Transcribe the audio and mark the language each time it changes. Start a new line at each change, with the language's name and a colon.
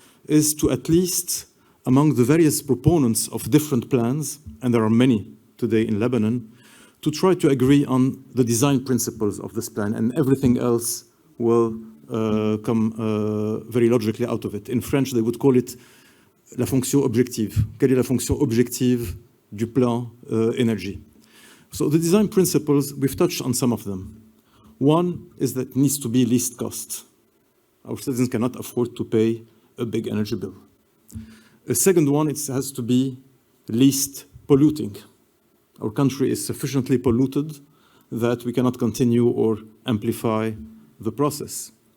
English: is to at least, among the various proponents of different plans, and there are many today in Lebanon, to try to agree on the design principles of this plan, and everything else will come very logically out of it. In French, they would call it
French: la fonction objective. Quelle est la fonction objective du plan énergie?
English: So the design principles, we've touched on some of them. One is that it needs to be least cost. Our citizens cannot afford to pay a big energy bill. A second one, it has to be least polluting. Our country is sufficiently polluted that we cannot continue or amplify the process.